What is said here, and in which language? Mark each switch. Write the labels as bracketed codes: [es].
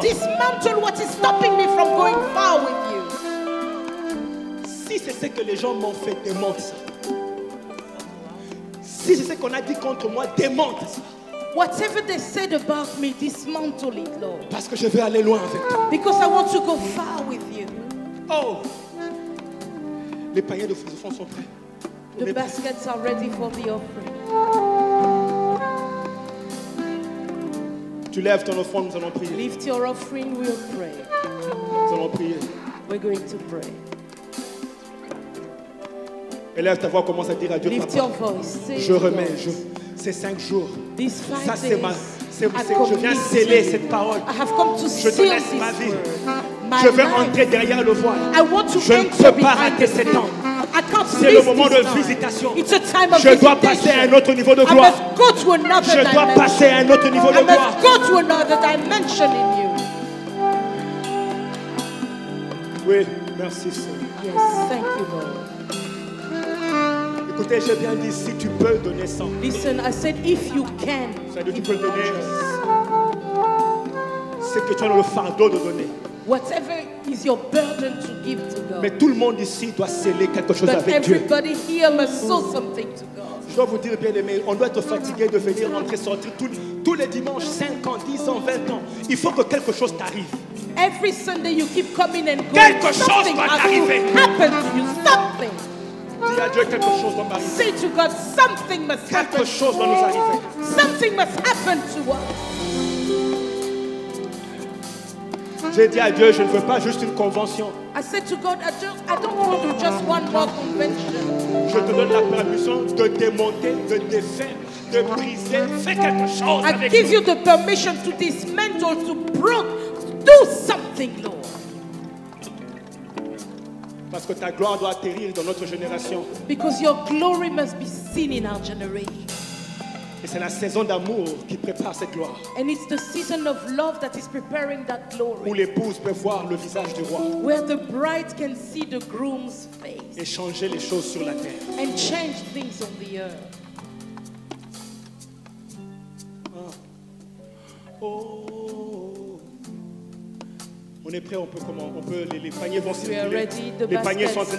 [en] Dismantle what is stopping me from going far with you. [fr] Si c'est ce que les gens m'ont fait, démonte ça. Si c'est ce qu'on a dit contre moi, démonte ça. [en] Whatever they said about me, dismantle it, Lord. [fr] Parce que je veux aller loin avec toi. [en] Because I want to go far with you. Oh! [fr] Les paniers de fonds sont prêts. On [en] The [fr] est prêts. [en] baskets are ready for the offering. [fr] Tu lèves ton offrande, nous allons prier. [en] Lift your offering, we'll pray. [fr] Nous allons prier. [en] We're going to pray. [fr] Élève ta voix, commence à dire à Dieu, [en] Lift [fr] Papa, [en] your voice. Say [fr] je [en] to [fr] remets [en] God, [fr] ces 5 jours. [en] These 5 [fr] Ça, c'est [en] days, [fr] ma. [en] I [fr] Je viens [en] commit [fr] sceller [en] to you. [fr] cette parole. [en] I have come to [fr] Je te [en] seal [fr] laisse [en] this [fr] ma vie. [en] word. My [fr] Je vais [en] life. [fr] entrer derrière le voile. [en] I want to [fr] Je ne [en] enter [fr] peux pas [en] behind [fr] rater [en] the [fr] ces [en] veil. [fr] temps. [en] I can't [fr] C'est le [en] miss [fr] moment [en] this [fr] de [en] time. [fr] visitation. [en] It's a time of [fr] Je dois passer à un [en] visitation. [fr] autre niveau de [en] I [fr] gloire. [en] must go to another [fr] Je dois [en] dimension. [fr] passer à un autre niveau de [en] I [fr] gloire. [en] must go to another dimension in you. [fr] Oui, merci Seigneur. [en] Yes, thank you, Lord. [fr] Écoutez, j'ai bien dit, si tu peux donner 100. [en] Listen, I said if you can, [fr] C'est-à-dire tu peux donner ce que tu as dans le fardeau de donner. [en] whatever is your burden to give to [fr] Mais [en] God. [fr] tout le monde ici doit sceller quelque chose [en] But [fr] avec Dieu. [en] everybody here must sow something to God. [fr] Je dois vous dire, bien aimé, on doit être fatigué de venir rentrer, sortir tous les dimanches, 5 ans, 10 ans, 20 ans. Il faut que quelque chose t'arrive. [en] Every Sunday you keep coming and going. [fr] Quelque chose [en] Something [fr] doit [en] has to [fr] t'arriver. [en] happen to you. Something. [fr] Dis à Dieu, quelque chose doit m'arriver. [en] Say to God, something must happen. [fr] Quelque chose doit nous arriver. [en] Something must happen to us. [fr] J'ai dit à Dieu, je ne veux pas juste une convention. [en] I said to God, I don't want to do just one more convention. [fr] Je te donne la permission de démonter, de défaire, de briser. Fais quelque chose [en] I [fr] avec [en] give [fr] nous. [en] you the permission to dismantle, to break, do something, Lord. [fr] Parce que ta gloire doit atterrir dans notre génération. [en] Because your glory must be seen in our generation. [fr] Et c'est la saison d'amour qui prépare cette gloire. [en] And it's the season of love that is preparing that [fr] Où [en] glory. [fr] l'épouse peut voir le visage du roi [en] Where the bride can see the groom's face [fr] et changer les choses sur la terre. [en] and change things on the earth. Oh. [fr] On est prêt, on peut comment? On peut, les paniers vont [en] We are [fr] circuler. [en] ready, the [fr] Les paniers sont en train de